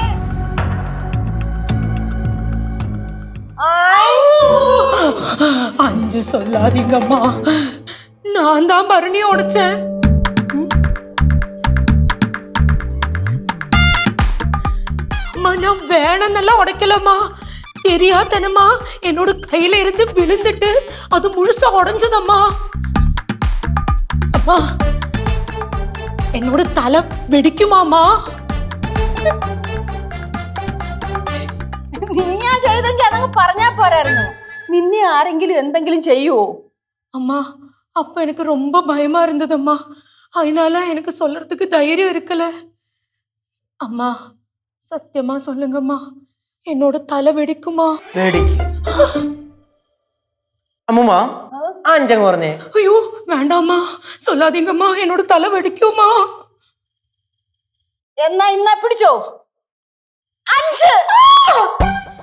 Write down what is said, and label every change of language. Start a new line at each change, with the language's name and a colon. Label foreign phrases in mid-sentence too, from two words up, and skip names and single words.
Tamil: 5 சொல்லாதீங்கம்மா, நான் தான் பரணி உடைச்சேன். அம்மா, நான் வேணும்னெல்லாம் உடைக்கலம்மா, தெரியாதனமா என்னோட கையில இருந்து விழுந்துட்டு அது முழுசா உடைஞ்சதம்மா. அம்மா, என்னோட தலை வெடிக்குமா?
Malayalam: നീയാ ചെയ്തെങ്കിൽ അതങ്ങ് പറഞ്ഞാ പോരായിരുന്നു. നിന്നെ ആരെങ്കിലും എന്തെങ്കിലും ചെയ്യുവോ?
Tamil: அம்மா, அப்ப எனக்கு ரொம்ப பயமா இருந்ததம்மா, அதனால எனக்கு சொல்றதுக்கு தைரியம் இருக்கல. அம்மா, சத்தியமா சொல்லுங்கம்மா, என்னோட தலை வெடிக்குமா?
Malayalam: അമ്മൂമ്മ ആ 5 പറഞ്ഞേ.
Tamil: ஐயோ வேண்டாம்மா, சொல்லாதீங்கம்மா, என்னோட தலை வெடிக்குமா?
Malayalam: എന്നാ ഇന്ന പിടിച്ചോ. 5